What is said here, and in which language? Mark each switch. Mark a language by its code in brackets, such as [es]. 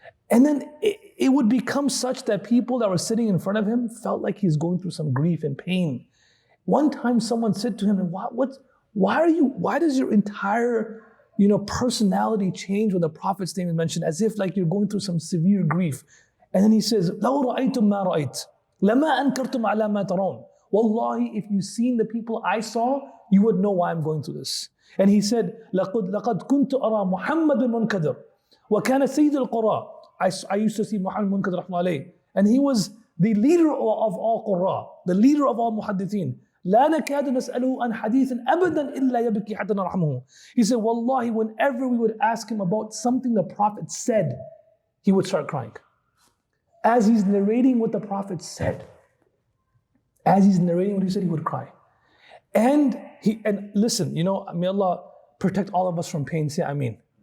[en] And then it would become such that people that were sitting in front of him felt like he's going through some grief and pain. One time someone said to him, why does your entire personality change when the Prophet's name is mentioned, as if like you're going through some severe grief? And then he says, [ar] لَوْ رَأَيْتُمْ مَا رَأَيْتُ لَمَا أَنْكَرْتُمْ عَلَى مَا تَرَوْنَ. [en] Wallahi, if you've seen the people I saw, you would know why I'm going through this. And he said, [ar] لَقَدْ كُنْتُ أَرَى مُحَمَّدٌ مُنْكَدِرٌ وَكَانَ سَيِّدُ الْقُرَى. [en] I used to see Muhammad Munkadir rahmatullahi alayhi, and he was the leader of all Qurra, the leader of all Muhaddithin. [ar] لا نكاد نسأله عن حديث أبدا إلا يبكي حتى نرحمه. [en] He said, Wallahi, whenever we would ask him about something the Prophet said, he would start crying. As he's narrating what the Prophet said, he would cry. And listen, may Allah protect all of us from pain. Say Ameen.